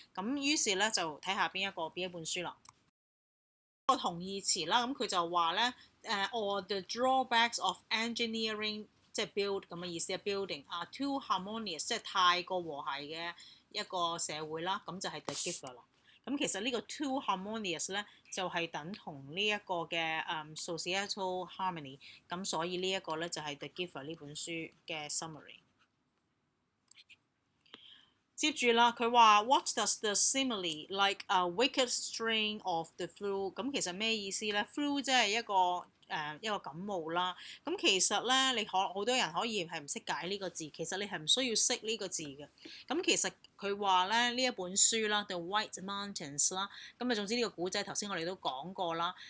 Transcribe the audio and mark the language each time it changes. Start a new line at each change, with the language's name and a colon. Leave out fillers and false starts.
Cantonese: 咁於是咧就睇下邊一本書啦。個同義詞啦，咁佢就話咧
English: all the drawbacks of engineering
Cantonese: 即係 build 咁嘅意思啊 ，building 啊 too harmonious 即係太過和諧嘅一個社會啦，咁就係 the giver 啦。咁其實呢個 too harmonious 咧就係等同呢一個嘅societal harmony， 咁所以呢一個咧就係 the giver 呢本書嘅 summary。接住啦，佢話
English: What does the simile like a wicked strain of the flu？
Cantonese: 咁其實咩意思咧 ？flu 即係一個感冒啦。咁其實咧，你好多人可以係唔識解呢個字，其實你係唔需要識呢個字嘅。咁其實佢話咧呢一本書啦，The White Mountains 啦，咁啊總之呢個古仔頭先我哋都講過啦。